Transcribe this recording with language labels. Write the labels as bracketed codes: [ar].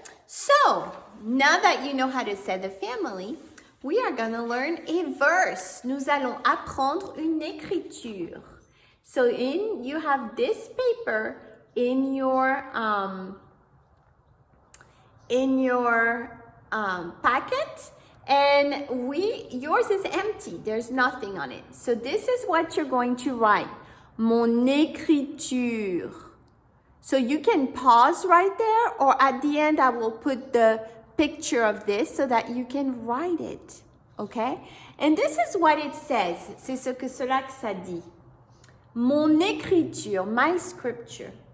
[en] So, now that you know how to say the family, we are going to learn a verse. [fr] Nous allons apprendre une écriture. [en] So, you have this paper in your packet, and yours is empty. There's nothing on it. So, this is what you're going to write. [fr] Mon écriture. [en] So you can pause right there, or at the end I will put the picture of this so that you can write it, okay? And this is what it says. [fr] C'est ce que cela que ça dit. Mon écriture, [en] my scripture.